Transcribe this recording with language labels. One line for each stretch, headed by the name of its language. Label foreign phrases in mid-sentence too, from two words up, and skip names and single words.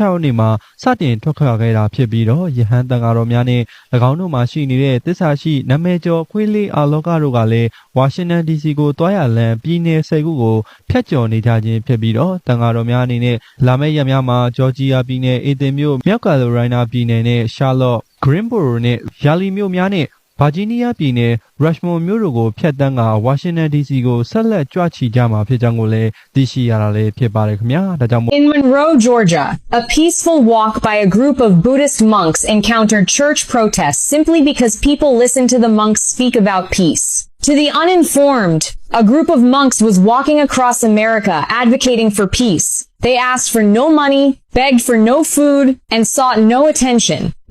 Burmese: ရက်နေ့မှာစတင်ထွက်ခွာခဲ့တာဖြစ်ပြီးတော့ယဟန်တန်ဃာတော်များနဲ့၎င်းတို့မှာရှိနေတဲ့သစ္စာရှိနာမည်ကျော်ခွေးလေးအာလောကတို့ကလည်းဝါရှင်တန် DC ကိုတွားရလန်ပြည်နယ်10ခုကိုဖျက်ကျော်နေကြခြင်းဖြစ်ပြီးတော့တန်ဃာတော်များအနေနဲ့လာမယ့်ရက်များမှာဂျော်ဂျီယာပြည်နယ်အေသင်မြို့မြောက်ကယ်ရိုလိုင်းနာပြည်နယ်နဲ့ရှာလော့ Greensboro နဲ့ယာလီမြို့များနဲ့ဗာဂျီးနီးယားပြည်နယ် Rushmore မြို့တို့ကိုဖျက်တမ်းကဝါရှင်တန် DC ကိုဆက်လက်ကြွချီကြမှာဖြစ်ကြောင်းကိုလည်းသိရှိရတာလည်းဖြစ်ပါတယ်ခင်ဗျာဒါကြောင့်
English: In Monroe, Georgia, a peaceful walk by a group of Buddhist monks encountered church protests simply because people listened to the monks speak about peace. To the uninformed, a group of monks was walking across America advocating for peace. They asked for no money, begged for no food, and sought no attention.